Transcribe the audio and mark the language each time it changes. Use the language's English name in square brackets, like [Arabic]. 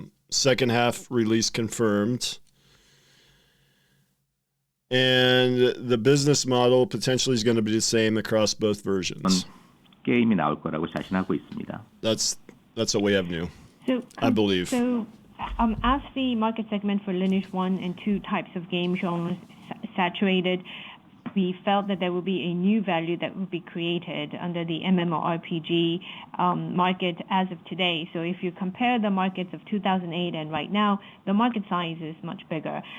[English] Second half release confirmed. And the business model potentially is going to be the same across both versions. [Korean] 게임이 나올 거라고 자신하고 있습니다. [English] That's what we have new. So, I believe. So, as the market segment for Lineage 1 and 2 types of game genres saturated, we felt that there would be a new value that would be created under the MMORPG market as of today. So if you compare the markets of 2008 and right now, the market size is much bigger.